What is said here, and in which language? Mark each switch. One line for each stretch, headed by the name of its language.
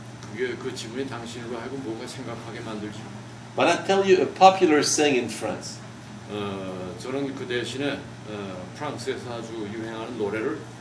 Korean: 그게 그 질문이 당신으로 하여금 뭔가 생각하게 만들죠.
English: But I tell you a popular saying in France.
Korean: 저는 그 대신에 프랑스에서 아주 유행하는 노래를